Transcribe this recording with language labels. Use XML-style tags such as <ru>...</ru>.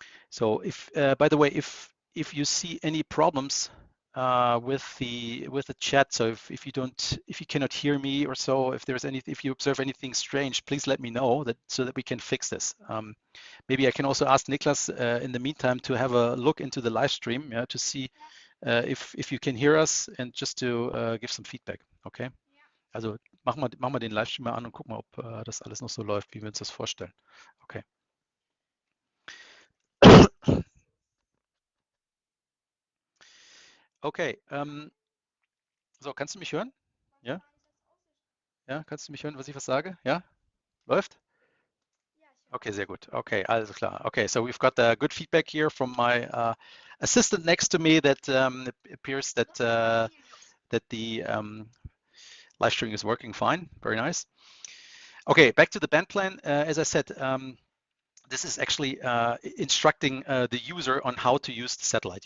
<en>So if, by the way, if you see any problems with the chat, so if you cannot hear me or so, if you observe anything strange, please let me know so that we can fix this. Maybe I can also ask Niklas in the meantime to have a look into the live stream, to see if you can hear us and just to give some feedback. Okay.</en> <de>Also machen wir den Livestream mal an und gucken mal, ob das alles noch so läuft, wie wir uns das vorstellen. Okay. Okay, so, kannst du mich hören? Ja? Ja, kannst du mich hören, was ich sage? Ja? Läuft? Okay, sehr gut. Okay, alles klar.</de> <en>Okay, so we've got good feedback here from my assistant next to me that it appears that the live stream is working fine. Very nice. Okay, back to the band plan. As I said, this is actually instructing the user on how to use the satellite.</en>